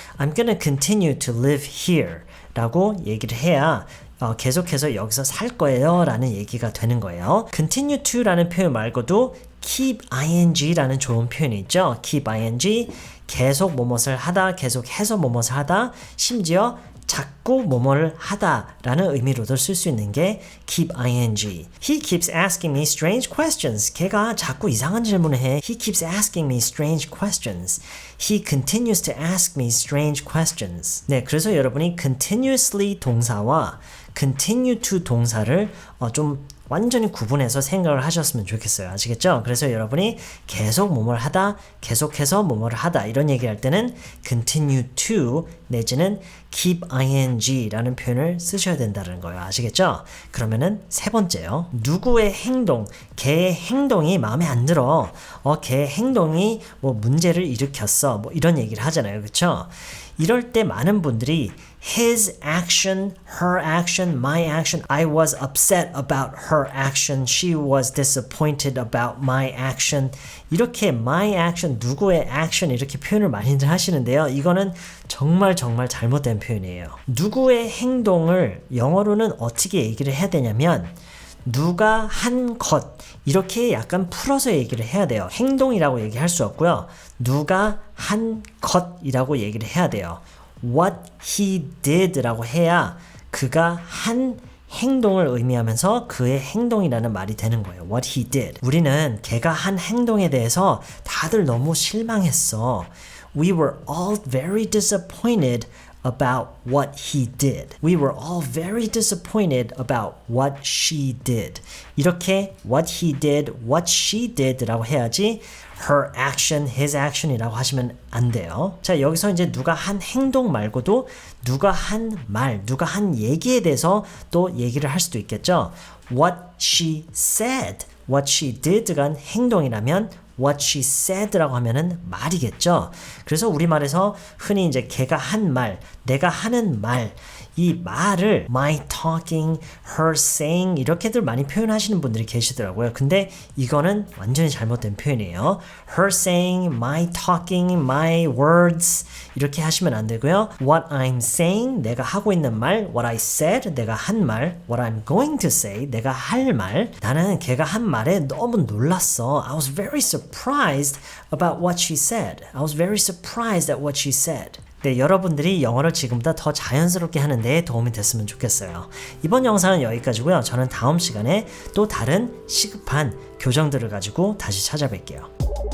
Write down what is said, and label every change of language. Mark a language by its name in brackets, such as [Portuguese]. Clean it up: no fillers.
[English] I'm gonna continue to live here [Korean] 라고 얘기를 해야 계속해서 여기서 살 거예요 라는 얘기가 되는 거예요. continue to 라는 표현 말고도 keep ing 라는 좋은 표현이 있죠. keep ing 계속 뭐뭇을 하다, 계속해서 뭐뭇을 하다, 심지어 자꾸 뭐뭐를 하다라는 의미로도 쓸 수 있는 게 keep ing. [English] He keeps asking me strange questions. [Korean] 걔가 자꾸 이상한 질문을 해. [English] He keeps asking me strange questions. He continues to ask me strange questions. [Korean] 네, 그래서 여러분이 continuously 동사와 continue to 동사를 좀 완전히 구분해서 생각을 하셨으면 좋겠어요. 아시겠죠? 그래서 여러분이 계속 뭐뭐를 하다, 계속해서 뭐뭐를 하다 이런 얘기를 할 때는 continue to 내지는 keep ing 라는 표현을 쓰셔야 된다는 거예요. 아시겠죠? 그러면은 세 번째요. 누구의 행동, 걔의 행동이 마음에 안 들어. 걔의 행동이 뭐 문제를 일으켰어. 뭐 이런 얘기를 하잖아요. 그렇죠? [English] 이럴 때 많은 분들이 his action, her action, my action, I was upset about her action, she was disappointed about my action 이렇게 my action, 누구의 action [Korean] 이렇게 표현을 많이들 하시는데요. 이거는 정말 잘못된 표현이에요. 누구의 행동을 영어로는 어떻게 얘기를 해야 되냐면 누가 한 것 이렇게 약간 풀어서 얘기를 해야 돼요. 행동이라고 얘기할 수 없고요. 누가 한 것이라고 얘기를 해야 돼요. [English] What he did [Korean] 라고 해야 그가 한 행동을 의미하면서 그의 행동이라는 말이 되는 거예요. [English] What he did. [Korean] 우리는 걔가 한 행동에 대해서 다들 너무 실망했어. [English] We were all very disappointed about what he did. We were all very disappointed about what she did. [Korean] 이렇게 [English] what he did, what she did [Korean] 라고 해야지 [English] her action, his action [Korean] 이라고 하시면 안 돼요. 자, 여기서 이제 누가 한 행동 말고도 누가 한 말, 누가 한 얘기에 대해서 또 얘기를 할 수도 있겠죠. [English] What she said, what she did가 행동이라면 what she said라고 [Korean] 하면은 말이겠죠. 그래서 우리말에서 흔히 이제 걔가 한 말, 내가 하는 말, 이 말을 [English] my talking, her saying [Korean] 이렇게들 많이 표현하시는 분들이 계시더라고요. 근데 이거는 완전히 잘못된 표현이에요. [English] her saying, my talking, my words [Korean] 이렇게 하시면 안 되고요. [English] what I'm saying, [Korean] 내가 하고 있는 말, [English] what I said, [Korean] 내가 한 말, [English] what I'm going to say, [Korean] 내가 할 말. 나는 걔가 한 말에 너무 놀랐어. [English] I was very surprised about what she said. I was very surprised at what she said. [Korean] 네, 여러분들이 영어를 지금보다 더 자연스럽게 하는 데 도움이 됐으면 좋겠어요. 이번 영상은 여기까지고요. 저는 다음 시간에 또 다른 시급한 교정들을 가지고 다시 찾아뵐게요.